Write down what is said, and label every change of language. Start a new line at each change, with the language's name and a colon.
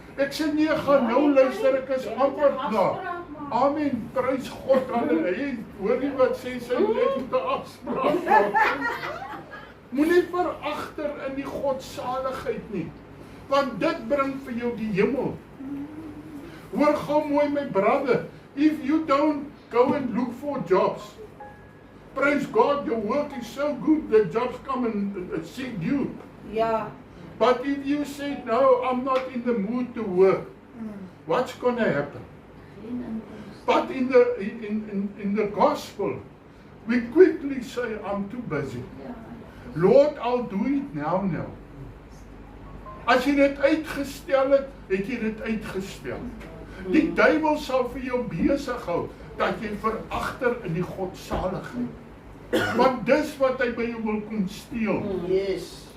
Afrikaans: Ek sê nee, gaan nou luister, ek is amper klaar. Amen, prys God, halleluja. Hoor jy wat sê sy net met 'n afspraak. Moenie veragter in die godsaligheid nie. Want dit bring vir jou die hemel. Hoor gou mooi my
English: brother, if you don't go and look for jobs, praise God, your work is so good that jobs come and seek you.
Afrikaans: Ja.
English: But if you say, no, I'm not in the mood to work, what's going to happen? But in the gospel, we quickly say, I'm too busy. Lord, I'll do it now.
Afrikaans: As jy dit uitgestel het, het jy dit uitgestel. Die duiwel sal vir jou besig hou, dat jy veragter in die godsaligheid. Want dis wat hy by jou wil kom steel.
English: Yes.